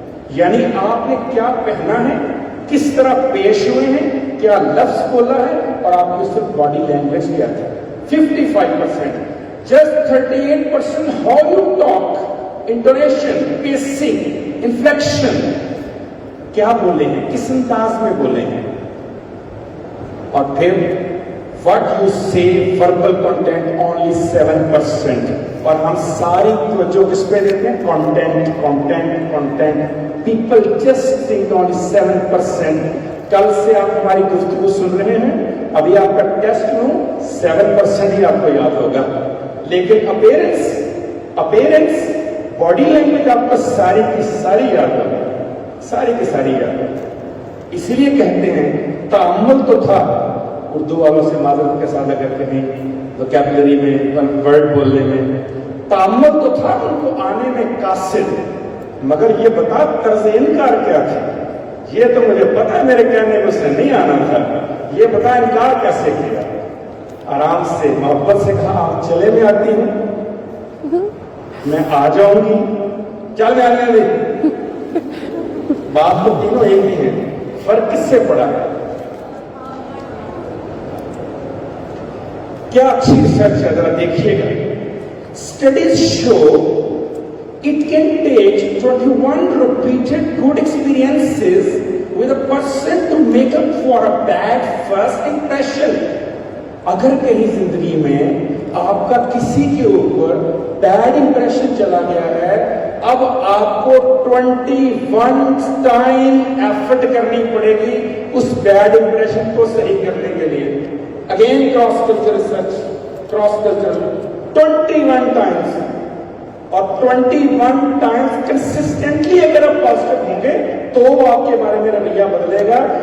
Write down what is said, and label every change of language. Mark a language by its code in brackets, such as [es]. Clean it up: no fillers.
[ur] یعنی آپ نے کیا پہنا ہے, کس طرح پیش ہوئے ہیں, کیا لفظ بولا ہے, اور آپ کی صرف باڈی لینگویج کیا تھی. 55%. [en] just 38% how you talk, [ur] intonation, passing, inflection, کیا بولے ہیں, کس انداز میں بولے ہیں. اور پھر [en] what you say, verbal content, only 7%. [ur] اور ہم ساری توجہ کس پہ دیتے ہیں؟ content. [en] People just think only 7%. [ur] کل سے آپ ہماری گفتگو سن رہے ہیں, ابھی آپ کا ٹیسٹ لوں 7% ہی آپ کو یاد ہوگا, لیکن اپیرنس باڈی لینگویج آپ کو ساری کی ساری یاد ہوگی, ساری کی ساری یاد ہوگی. اسی لیے کہتے ہیں تأمل تو تھا. اردو والوں سے معذرت کے ساتھ اگر کہیں وکیبلری میں ورڈ بولنے میں تأمل تو تھا ان کو آنے میں قاصد, مگر یہ بتا طرز انکار کیا تھا. یہ تو مجھے پتا ہے میرے کہنے کو اسے نہیں آنا تھا, یہ بتا انکار کیسے کیا. آرام سے محبت سے کہا آپ چلے میں آتی ہوں, میں آ جاؤں گی, چل میں آنے دے. بات تو تینوں ایک ہی ہے, فرق کس سے پڑا ہے؟ کیا اچھی ریسرچ ہے, ذرا دیکھیے گا. [en] Studies show it can take 21 repeated good experiences with a person to make up for a bad first impression. [ur] اگر کہیں زندگی میں آپ کا کسی کے اوپر بیڈ امپریشن چلا گیا ہے, اب آپ کو 21 ٹائم ایفرٹ کرنی پڑے گی اس بیڈ امپریشن کو صحیح کرنے کے لیے. Again cross culture research, cross culture 21 times, और 21 टाइम्स कंसिस्टेंटली अगर आप पॉजिटिव होंगे तो आपके बारे में रवैया बदलेगा।